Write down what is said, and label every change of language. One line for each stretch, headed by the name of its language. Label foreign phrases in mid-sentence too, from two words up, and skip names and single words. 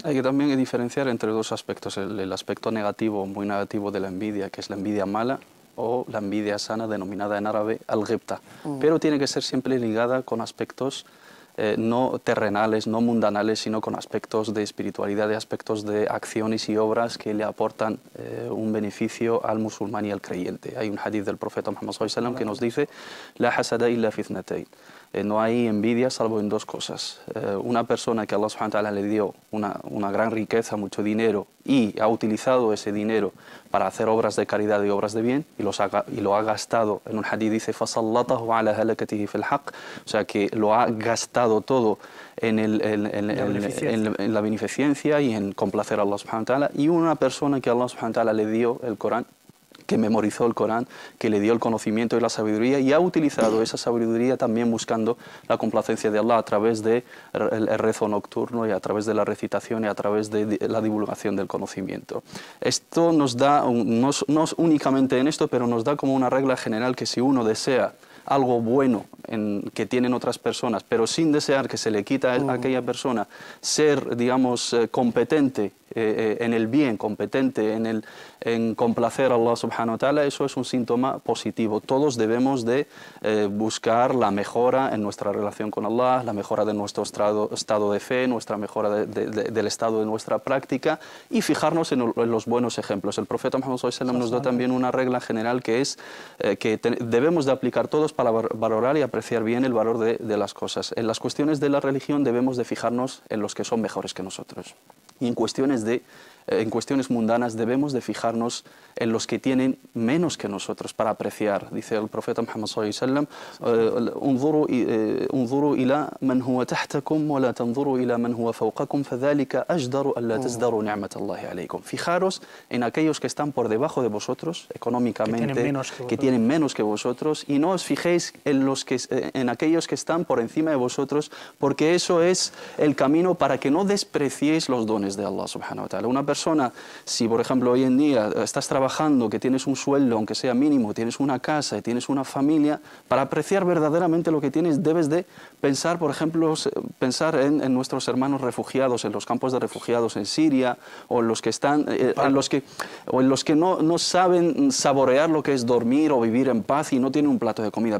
Spanish: Hay que también diferenciar entre dos aspectos, el aspecto negativo, muy negativo de la envidia, que es la envidia mala, o la envidia sana, denominada en árabe al-ghibta. Pero tiene que ser siempre ligada con aspectos no terrenales, no mundanales, sino con aspectos de espiritualidad, de aspectos de acciones y obras que le aportan un beneficio al musulmán y al creyente. Hay un hadith del profeta Muhammad
Arabic: صلى الله عليه وسلم
Spanish: que nos dice:
Arabic: لا حسد إلا في اثنتين.
Spanish: No hay envidia salvo en dos cosas. Una persona que Allah
Arabic: سبحانه وتعالى
Spanish: le dio una gran riqueza, mucho dinero, y ha utilizado ese dinero para hacer obras de caridad y obras de bien, y lo ha gastado, en un hadith dice,
Arabic: فَصَلَّطَهُ عَلَى هَلَكَتِهِ فِي الْحَقِّ,
Spanish: o sea que lo ha gastado todo en la beneficencia y en complacer a Allah
Arabic: سبحانه وتعالى.
Spanish: Y una persona que Allah
Arabic: سبحانه وتعالى
Spanish: le dio el Corán, que memorizó el Corán, que le dio el conocimiento y la sabiduría, y ha utilizado esa sabiduría también buscando la complacencia de Allah a través del rezo nocturno y a través de la recitación y a través de la divulgación del conocimiento. Esto nos da, no únicamente en esto, pero nos da como una regla general que si uno desea algo bueno que tienen otras personas, pero sin desear que se le quita a aquella persona, ser, digamos, competente en el bien, competente en complacer a Allah
Arabic: سبحانه وتعالى,
Spanish: eso es un síntoma positivo. Todos debemos de buscar la mejora en nuestra relación con Allah, la mejora de nuestro estado de fe, nuestra mejora del estado de nuestra práctica, y fijarnos en los buenos ejemplos. El profeta Muhammad
Arabic: صلى الله عليه وسلم
Spanish: nos da también una regla general que es que debemos de aplicar todos para valorar y apreciar bien el valor de las cosas. En las cuestiones de la religión debemos de fijarnos en los que son mejores que nosotros. Y en cuestiones mundanas debemos de fijarnos en los que tienen menos que nosotros para apreciar. Dice el profeta Muhammad
Arabic: صلى الله عليه وسلم: "انظروا إلى من هو تحتكم ولا تنظروا إلى من هو فوقكم، فذلك أجدر أن لا تزدروا نعمة الله عليكم."
Spanish: Fijaros en aquellos que están por debajo de vosotros económicamente, que tienen menos que vosotros, y no os fijéis en aquellos que están por encima de vosotros, porque eso es el camino para que no despreciéis los dones de Allah
Arabic: سبحانه وتعالى.
Spanish: Una persona, si por ejemplo hoy en día estás trabajando, que tienes un sueldo, aunque sea mínimo, tienes una casa y tienes una familia, para apreciar verdaderamente lo que tienes debes de pensar, por ejemplo, en nuestros hermanos refugiados, en los campos de refugiados en Siria, o en los que están, en los que no saben saborear lo que es dormir o vivir en paz y no tienen un plato de comida.